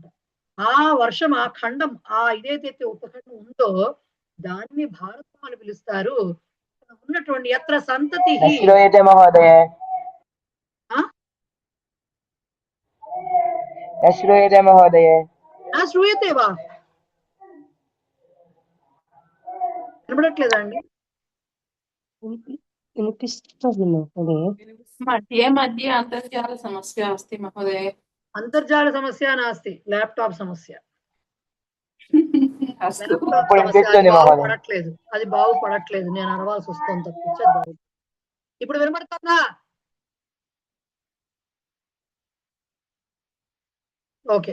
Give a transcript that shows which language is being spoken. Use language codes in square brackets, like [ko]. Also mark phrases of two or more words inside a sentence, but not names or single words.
[te] ఆ వర్షం, ఆ ఖండం, ఆ ఇదైతే ఉపఖండం ఉందో దాన్ని భారతం అని పిలుస్తారు. ఉన్నటువంటి యత్ర సంతతి [sa] శ్రూయతే మహోదయ, శ్రూయతే మహోదయ, శ్రూయతే వా [te] వినపడట్లేదా అండి? [sa] मध्ये मध्ये अंतर्जाल समस्या अस्ति महोदय. అంతర్జాల సమస్య నాస్తి, [te] ల్యాప్టాప్ సమస్య. బాగుపడట్లేదు, అది బాగుపడట్లేదు, నేను అరవాల్సి వస్తుంది తప్పించి. ఇప్పుడు వినపడుతుందా? ఓకే,